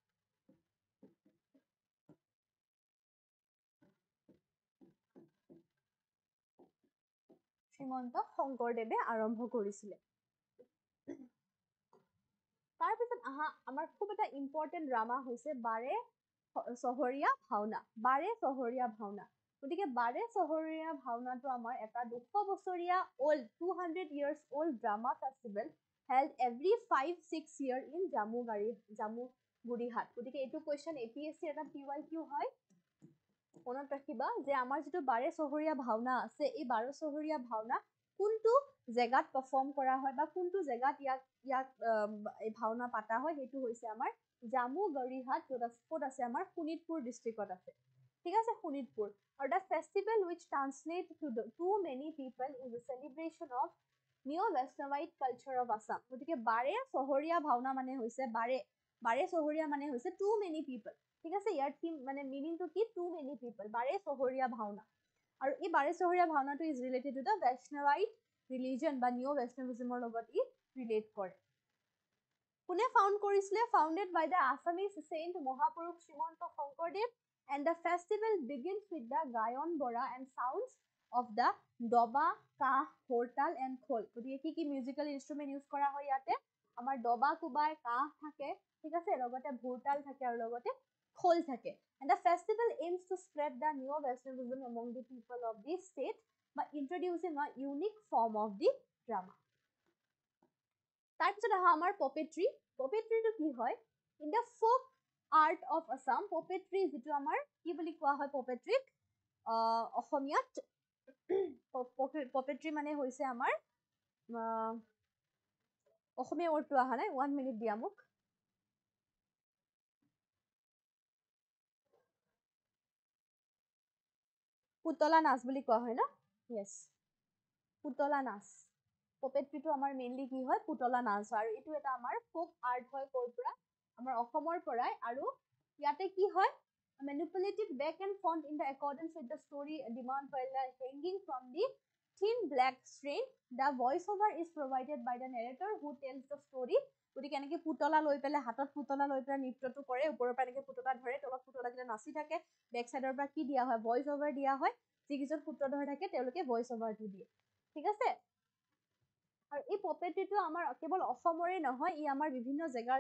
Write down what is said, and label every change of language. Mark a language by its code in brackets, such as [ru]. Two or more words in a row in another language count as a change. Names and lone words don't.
[as] শংকৰদেৱে আৰম্ভ কৰিছিলে তাৰপিছত আহা আমাৰ খুব এটা [en] important drama [as] হৈছে বাৰে চহৰীয়া ভাওনা গতিকে বাৰে চহৰীয়া ভাওনাটো আমাৰ এটা 200 বছৰীয়া [en] old 200 years old drama festival held every 5-6 year in [as] জামুগুৰিহাট গতিকে এইটো কোৱেশ্চন APSC এটা PYQ হয় মনত ৰাখিবা যে আমাৰ যিটো বাৰে চহৰীয়া ভাওনা আছে এই বাৰে চহৰীয়া ভাওনা কোনটো জেগাত পাৰফৰ্ম কৰা হয় বা কোনটো জেগাত ইয়াক এই ভাওনা পাতা হয় সেইটো হৈছে আমাৰ জামুগুৰিহাট ক'ত আছে আমাৰ শোণিতপুৰ ডিষ্ট্ৰিক্টত আছে ঠিক আছে শোণিতপুৰ আৰু [en] the festival which translate to many people is a celebration of neo Vaishnavite culture of Assam [as] গতিকে বাৰে চহৰীয়া ভাওনা মানে হৈছে বাৰে চহৰীয়া মানে হৈছে [en] too many people [as] ঠিক আছে ইয়াৰ থিম মানে মিনিংটো কি [en] too many people [as] বাৰে চহৰীয়া ভাওনা আৰু এই বাৰে চহৰীয়া ভাওনাটো [en] is related to the Vaishnavite religion [as] বা নিও ভেষ্ণভিজমৰ লগত ই ৰিলেট কৰে কোনে ফাউণ্ড কৰিছিলে [en] founded by the Assamese saint [as] মহাপুৰুষ শ্ৰীমন্ত শংকৰদেৱ [en] and the festival begins with the [as] গায়ন বৰা [en] and sounds of the [as] দবা কাহ হৰতাল and খোল গতিকে কি [en] musical instrument use [as] কৰা হয় ইয়াতে আমাৰ দবা কোবাই কাহ থাকে ঠিক আছে লগতে ভৰতাল থাকে আৰু লগতে খোল থাকে [en] and the festival aims to spread the neo Vaishnavism among the people of the state by introducing a unique form of the drama [as] তাৰপিছত আহা আমাৰ পপেট্ৰিটো কি হয় [en] in the folk art of Assam [as] পপেট্ৰি যিটো আমাৰ কি বুলি কোৱা হয় পপেট্ৰিক অসমীয়াত পপেট্ৰি মানে হৈছে আমাৰ অসমীয়া ৱৰ্ডটো অহা নাই 1 মিনিট দিয়া মোক পুতলা নাচ বুলি কোৱা হয় ন yes পুতলা নাচ পপেট্ৰিটো আমাৰ মেইনলি কি হয় পুতলা নাচ আৰু এইটো এটা আমাৰ [en] folk art [as] হয় ক'ৰ পৰা আমাৰ অসমৰ পৰাই আৰু ইয়াতে কি হয় [en] manipulated back and front in the accordance with the story demand while hanging from the thin black string the voice over is provided by the narrator who tells the story [as] গতিকে এনেকে পুতলা লৈ পেলাই হাতত পুতলা লৈ পেলাই নৃত্যটো কৰে ওপৰৰ পৰা এনেকে পুতলা ধৰে তলত পুতলা কেইটা নাচি থাকে বেক সাইডৰ পৰা কি দিয়া হয় [en] voice over [as] দিয়া হয় যিকেইজন সূত্ৰধৰ থাকে তেওঁলোকে ভইচ ওভাৰটো দিয়ে ঠিক আছে আৰু এই পপেট্ৰিটো আমাৰ কেৱল অসমৰে নহয় ই আমাৰ বিভিন্ন জেগাৰ